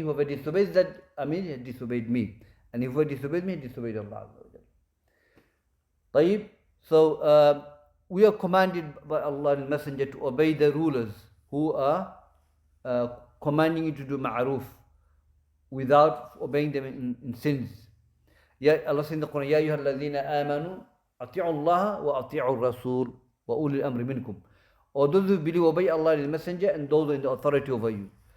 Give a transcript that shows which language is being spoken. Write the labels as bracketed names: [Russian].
[English] Whoever disobeys that Amir has disobeyed me. And whoever disobeys me has disobeyed Allah. [Arabic] طيب. [English] So we are commanded by Allah and Messenger to obey the rulers who are commanding you to do ma'ruf without obeying them in sins. Allah says in the Quran, [Arabic] يا أيها الذين آمنوا أطيعوا الله وأطيعوا الرسول وأولي الأمر منكم. [English] Or those who believe, obey Allah and His Messenger and those in the authority over you.